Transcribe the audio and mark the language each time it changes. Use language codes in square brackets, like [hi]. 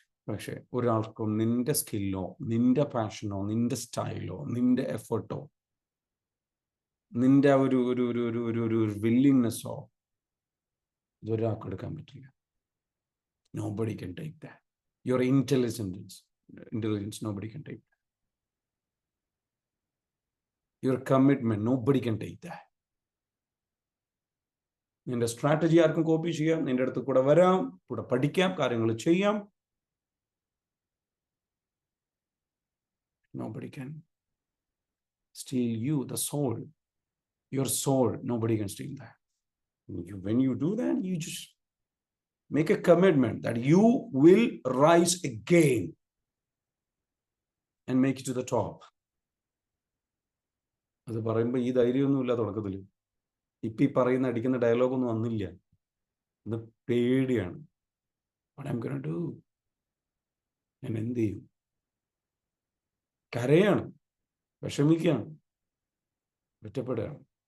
[ml] പക്ഷെ ഒരാൾക്കും നിന്റെ സ്കില്ലോ, നിന്റെ പാഷനോ, നിന്റെ സ്റ്റൈലോ, നിന്റെ എഫേർട്ടോ, നിന്റെ ഒരു വില്ലിങ്നെസ്സോ ഇതൊരാൾക്കും എടുക്കാൻ പറ്റില്ല. [en] Nobody can take that. Your intelligence, nobody can take that. Your commitment, nobody can take that. [ml] നിന്റെ സ്ട്രാറ്റജി ആർക്കും കോപ്പി ചെയ്യാം, നിന്റെ അടുത്ത് കൂടെ വരാം, കൂടെ പഠിക്കാം, കാര്യങ്ങൾ ചെയ്യാം. [en] Nobody can steal you, the soul, your soul. Nobody can steal that. When you do that, you just make a commitment that you will rise again and make it to the top. [ml] അത് പറയുമ്പോൾ ഈ ധൈര്യമൊന്നുമില്ല തുടക്കത്തിൽ. ഇപ്പം ഈ പറയുന്ന അടിക്കുന്ന ഡയലോഗൊന്നും വന്നില്ല. ഇത് പേടിയാണ്. [en] What I'm gonna do? [ml] ഞാൻ എന്ത് ചെയ്യും? കരയാണ്, വിഷമിക്കുകയാണ്, ഒറ്റപ്പെടുകയാണ്.